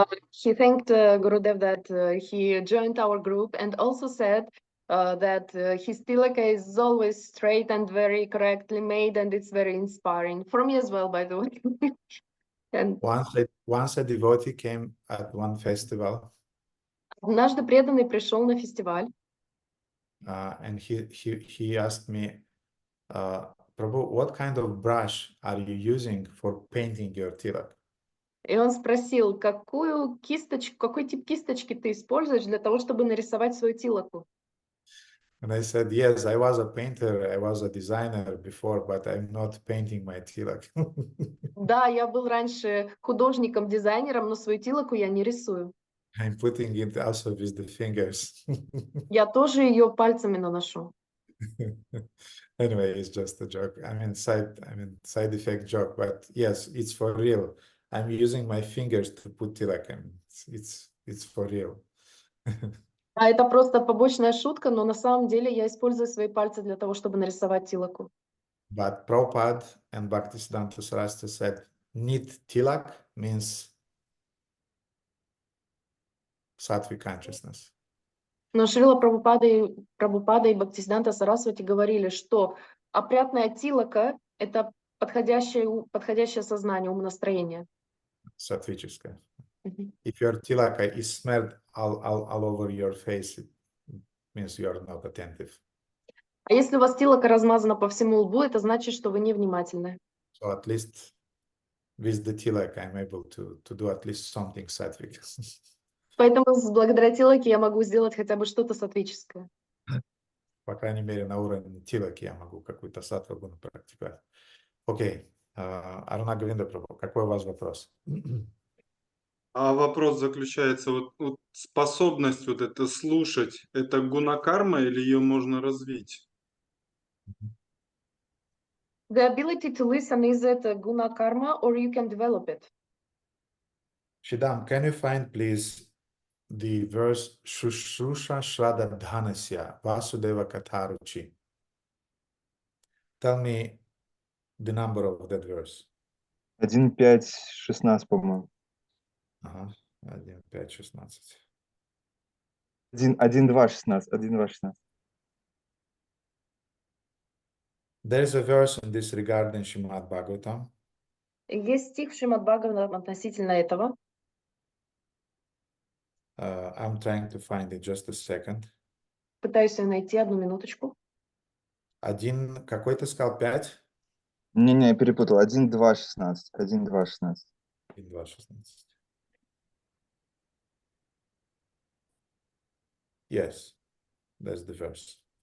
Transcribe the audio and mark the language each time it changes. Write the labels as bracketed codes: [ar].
[en] He thanked Gurudev that he joined our group and also said that his tilaka is always straight and very correctly made, and it's very inspiring for me as well, by the way. And Once a devotee came at one festival, [ru] однажды преданный пришел на фестиваль, [en] and he asked me, Prabhu, what kind of brush are you using for painting your tilak? [ru] и он спросил, какой тип кисточки ты используешь для того, чтобы нарисовать свою тилаку? [en] And I said, yes, I was a painter, I was a designer before, but I'm not painting my tilak. [ru] Да, я был раньше художником, дизайнером, но свою тилаку я не рисую. [en] I'm putting it also with the fingers. [ru] Я тоже ее пальцами наношу. [en] Anyway, it's just a joke. Side effect joke, but yes, it's for real. I'm using my fingers to put tilak, and it's it's for real. [ru] А это просто побочная шутка, но на самом деле я использую свои пальцы для того, чтобы нарисовать тилаку. [en] But Prabhupada and Bhaktisiddhanta Saraswati said, Nit Tilak means sattvic consciousness. [ru] Но Шрила Прабхупада и Бхактисиданта Сарасвати говорили, что опрятная тилака – это подходящее сознание, умонастроение. Sattvichеское. Мгм. [en] If your tilaka is smeared all over your face, it means you are not attentive. [ru] А если у вас тилака размазана по всему лбу, это значит, что вы невнимательны. [en] So at least with the tilak, I'm able to do at least something sattvic. [ru] Поэтому благодаря тилаке я могу сделать хотя бы что-то сатвическое. По крайней мере, на уровне тилаки я могу какую-то саттвагуну практиковать. Окей. Аруна Говинда Прабху, какой у вас вопрос? А вопрос заключается, вот способность вот это слушать, это гуна-карма или ее можно развить? [en] The ability to listen, is it a guna karma or you can develop it? Shidam, can you find please the verse [sa] Shushrusha Shraddha Dhanasya Vasudeva Katharuchi? [en] Tell me the number of that verse. [ru] 1.5.16, по-моему. Ага, 1.5.16. 1.2.16. 1.2.16. [en] There is a verse in this regard in Shrimad-Bhagavatam. [ru] Есть стих в Шримад-Бхагаватам относительно этого. [en] I'm trying to find it, just a second. [ru] Пытаюсь ее найти, одну минуточку. Один, какой ты сказал, 5? Не-не, я перепутал. 1.2.16. 1.2.16. 1.2.16. [en] Yes, that's the verse.